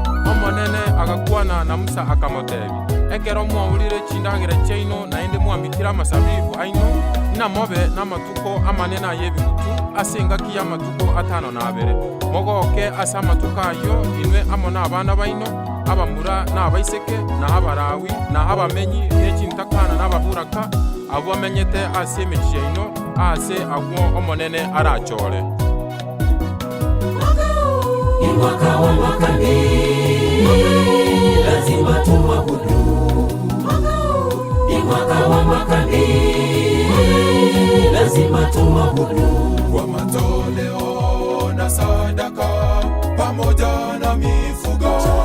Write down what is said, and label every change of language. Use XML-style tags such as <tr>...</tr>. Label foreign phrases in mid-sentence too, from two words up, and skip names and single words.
<guz>Omonene agakwana na Musa akamotebi, Ekero mwaurire chindagera chiaino, naende mwambikire amasabibu aino, namobe namatuko amanene aye ebigutu, ase engaki ya matuko atano na abere. Mogoke ase amatuko ayo, inwe amo na abana baino, abamura na abaiseke, na abarawi, na abamenyi, echintakana na ababuraka, Abo amenyete ase emechie ino, ase agwo omonene arachore.</guz> <sw>Ni mwaka wa makambi, lazima tumwabudu. Ni mwaka wa makambi, lazima tumwabudu. Kwa matoleo na sadaka, pamoja na mifugo.</sw>